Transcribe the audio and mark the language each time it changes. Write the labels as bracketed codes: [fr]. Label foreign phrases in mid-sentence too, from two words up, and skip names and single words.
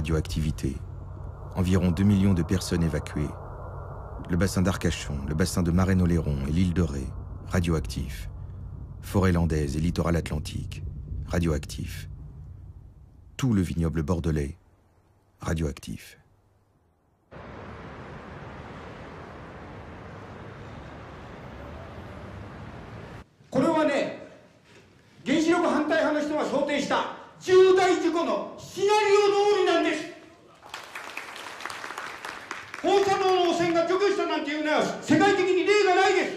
[fr] radioactivité, environ 2 millions de personnes évacuées, le bassin d'Arcachon, le bassin de Marennes-Oléron et l'île de Ré, radioactifs, forêt landaise et littoral atlantique, radioactifs, tout le vignoble bordelais, radioactif. [ja] Ce 原子力反対派の人が想定した重大事故のシナリオ通りなんです。放射能の汚染が除去したなんていうのは世界的に例がないです。